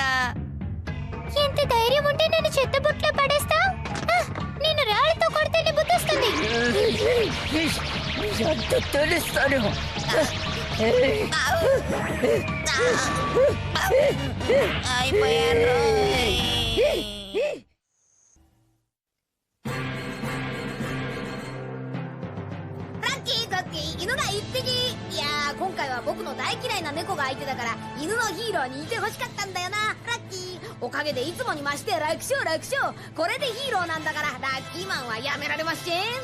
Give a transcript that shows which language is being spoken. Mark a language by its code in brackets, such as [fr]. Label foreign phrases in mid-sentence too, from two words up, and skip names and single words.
[te] ఎంత ధైర్యం ఉంటే నన్ను చెత్తబుట్లో పడేస్తా? నేను రాళ్ళతో కొడితే నీ బుద్ధి వస్తుంది. తెలుస్తాను. అయిపోయాను. [ja] 犬が1匹。いやー、今回は僕の大嫌いな猫が相手だから犬のヒーローにいてほしかったんだよな。ラッキー。おかげでいつもに増して楽勝楽勝。これでヒーローなんだからラッキーマンはやめられません。